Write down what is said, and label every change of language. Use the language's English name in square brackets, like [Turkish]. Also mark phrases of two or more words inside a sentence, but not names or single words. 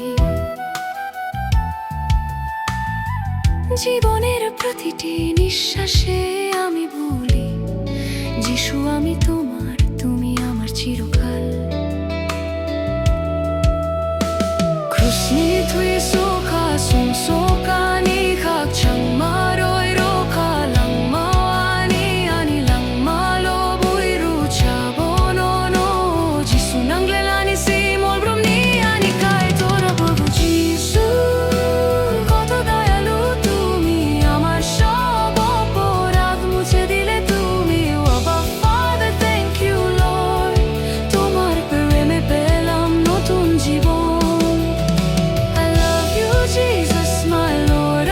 [Bangla] জীবনের প্রতিটি নিঃশ্বাসে আমি বলি যিশু আমি তোমার, তুমি আমার চিরকাল। [Kok Borok] Krusni thui soka sum soka ni khak chang maroi roka lang mawani ani lang malo bui ru cha bono no jisu nang lelani si mol brum ni ani kai tora babu jisu koto dayalu [Bangla] তুমি আমার সব অপরাধ মুছে দিলে তুমি ও [English] Abba Father thank you Lord [Bangla] তোমার প্রেমে পেলাম নতুন জীবন। [English] I love you, Jesus, my Lord.